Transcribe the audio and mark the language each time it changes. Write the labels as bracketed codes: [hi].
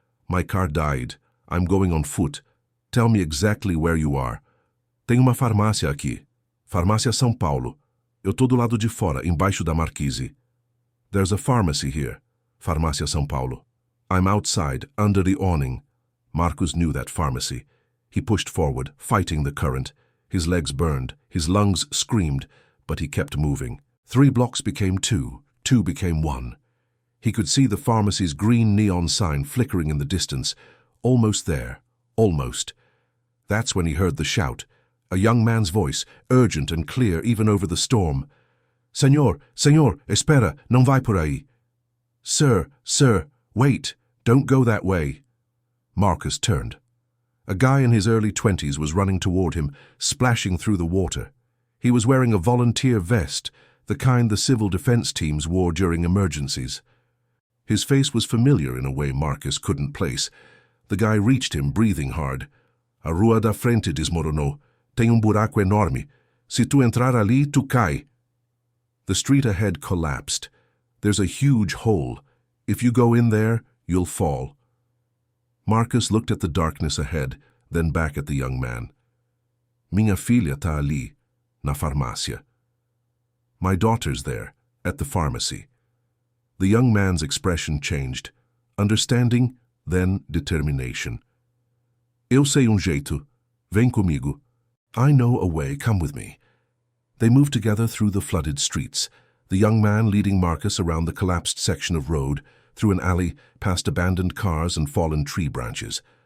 [en] My car died. I'm going on foot. Tell me exactly where you are. [pt] Tem uma farmácia aqui. Farmácia São Paulo. Eu tô do lado de fora, embaixo da marquise. [en] There's a pharmacy here. Farmácia São Paulo. I'm outside, under the awning. Marcus knew that pharmacy. He pushed forward, fighting the current. His legs burned, his lungs screamed, but he kept moving. 3 blocks became 2, 2 became 1. He could see the pharmacy's green neon sign flickering in the distance. Almost there, almost. That's when he heard the shout, a young man's voice, urgent and clear even over the storm. [pt] Senhor, senhor, espera, não vai por aí. [en] Sir, sir, wait, don't go that way. Marcus turned. A guy in his early 20s was running toward him, splashing through the water. He was wearing a volunteer vest, the kind the civil defense teams wore during emergencies. His face was familiar in a way Marcus couldn't place. The guy reached him, breathing hard. [pt] A rua da frente desmoronou. Tem buraco enorme. Se tu entrar ali, tu cai. [en] The street ahead collapsed. There's a huge hole. If you go in there, you'll fall. Marcus looked at the darkness ahead, then back at the young man. [pt] Minha filha tá ali, na farmácia. [en] My daughter's there, at the pharmacy. The young man's expression changed. Understanding, then determination. [pt] Eu sei jeito. Vem comigo. [en] I know a way, come with me. They moved together through the flooded streets, the young man leading Marcus around the collapsed section of road, through an alley, past abandoned cars and fallen tree branches.